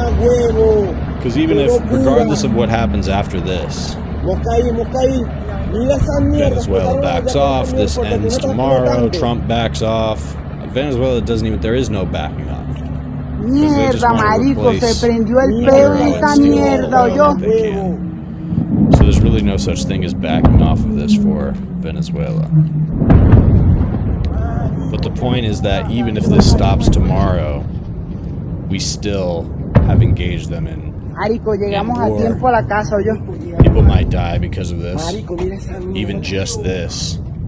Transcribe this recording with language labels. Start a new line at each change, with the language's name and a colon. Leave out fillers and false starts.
English: Because even if, regardless of what happens after this, Venezuela backs off, this ends tomorrow, Trump backs off, Venezuela doesn't even, there is no backing off.
Spanish: Mierda, marico, se prendió el pedo de esta mierda, yo.
English: So there's really no such thing as backing off of this for Venezuela. But the point is that even if this stops tomorrow, we still have engaged them in war. People might die because of this, even just this.